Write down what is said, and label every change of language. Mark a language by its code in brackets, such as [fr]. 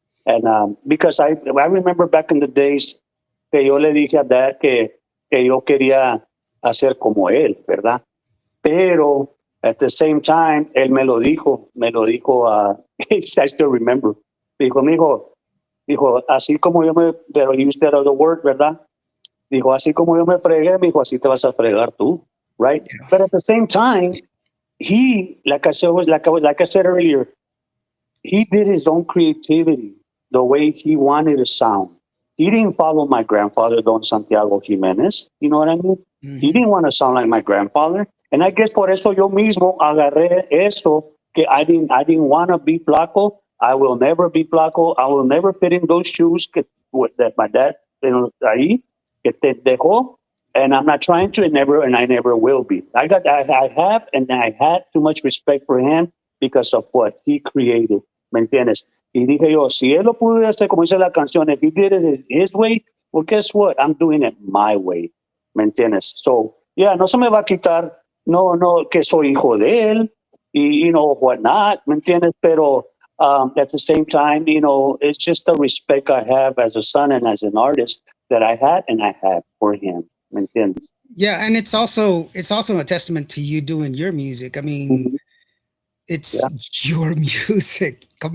[es] And because I remember back in the days que yo le dije a Dad que yo quería hacer como él, ¿verdad? [en] Pero at the same time, él me lo dijo, I still remember. [es] Dijo, así como yo me, pero he used that other word, ¿verdad? Dijo, así como yo me fregué, me dijo, así te vas a fregar tú, right? [en] Yeah. But at the same time, he, like I said earlier, he did his own creativity, the way he wanted to sound. He didn't follow my grandfather, Don Santiago Jimenez. You know what I mean? He Mm-hmm. didn't want to sound like my grandfather. And I guess por eso yo mismo agarré eso que I didn't want to be flaco. I will never be flaco. I will never fit in those shoes that my dad, you know, ahí, que te dejó. And I'm not trying to, and I never will be. I have, and I had too much respect for him because of what he created. ¿Me entiendes? Y dije yo, si él lo pudo hacer como dice la canción, if he did it his way, well, guess what? I'm doing it my way. ¿Me entiendes? [es] So, yeah, no se me va a quitar, no, que soy hijo de él, y, you know, whatnot, ¿me entiendes? [en] Pero at the same time, you know, it's just the respect I have as a son and as an artist that I had and I had for him. [es] ¿Me entiendes? [en] Yeah, and it's also a testament to you doing your music. I mean, Mhm. it's Yeah, your music. Come